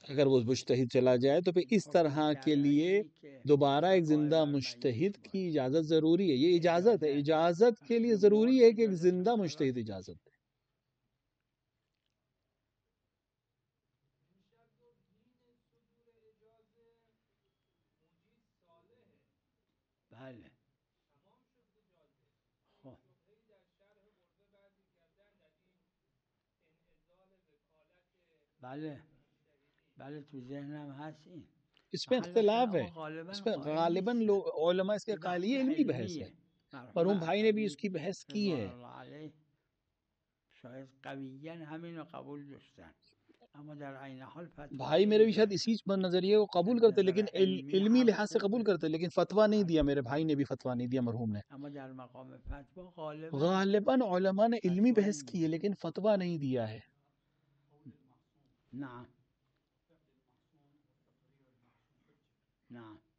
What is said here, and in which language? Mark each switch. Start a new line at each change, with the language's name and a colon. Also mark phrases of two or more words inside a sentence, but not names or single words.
Urdu: اگر وہ مجتہد چلا جائے تو پھر اس طرح کے لیے دوبارہ ایک زندہ مجتہد کی اجازت ضروری ہے، یہ اجازت ہے، اجازت کے لیے ضروری ہے کہ ایک زندہ مجتہد اجازت دے۔
Persian: بله بله بله تو ذهنم هست این،
Urdu: اس میں اختلاف ہے، اس میں غالباً علماء اس کے قائل، یہ علمی بحث ہے، مرحوم بھائی نے بھی اس کی بحث کی ہے،
Persian: شاید قویاً همین رو قبول داشتن، اما در عین حال
Urdu: بھائی میرے بھی شاید اسی نظریے کو قبول کرتے، لیکن علمی لحاظ سے قبول کرتے، لیکن فتویٰ نہیں دیا، میرے بھائی نے بھی فتویٰ نہیں دیا مرحوم نے۔
Persian: اما در مقام فتوا
Urdu: غالباً علماء نے علمی بحث کی ہے لیکن فتویٰ نہیں دیا ہے۔
Arabic: نعم نعم